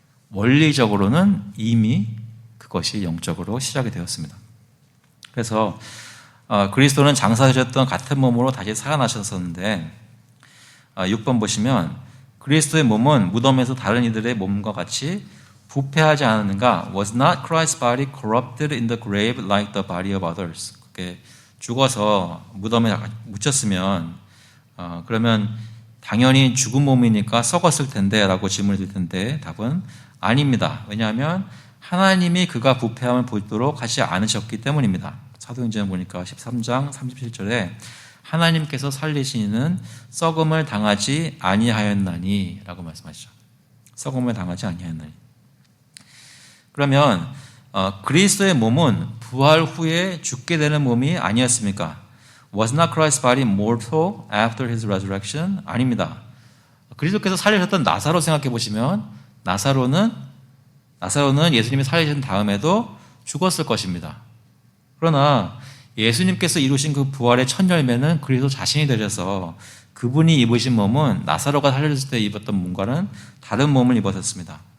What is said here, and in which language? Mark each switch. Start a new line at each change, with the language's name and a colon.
Korean: 원리적으로는 이미 그것이 영적으로 시작이 되었습니다. 그래서 그리스도는 장사하셨던 같은 몸으로 다시 살아나셨었는데, 6번 보시면 그리스도의 몸은 무덤에서 다른 이들의 몸과 같이 부패하지 않았는가?
English: Was not Christ's body corrupted in the grave like the body of others?
Korean: 그게 죽어서 무덤에 묻혔으면 그러면 당연히 죽은 몸이니까 썩었을 텐데 라고 질문을 드릴 텐데, 답은 아닙니다. 왜냐하면 하나님이 그가 부패함을 보도록 하지 않으셨기 때문입니다. 사도행전 보니까 13장 37절에 하나님께서 살리시는 썩음을 당하지 아니하였나니 라고 말씀하시죠. 썩음을 당하지 아니하였나니. 그러면 그리스도의 몸은 부활 후에 죽게 되는 몸이 아니었습니까?
English: Was not Christ's body mortal after his resurrection?
Korean: 아닙니다. 그리스도께서 살리셨던 나사로 생각해 보시면 나사로는 예수님이 살리신 다음에도 죽었을 것입니다. 그러나 예수님께서 이루신 그 부활의 첫 열매는 그리스도 자신이 되셔서 그분이 입으신 몸은 나사로가 살려졌을 때 입었던 몸과는 다른 몸을 입으셨습니다.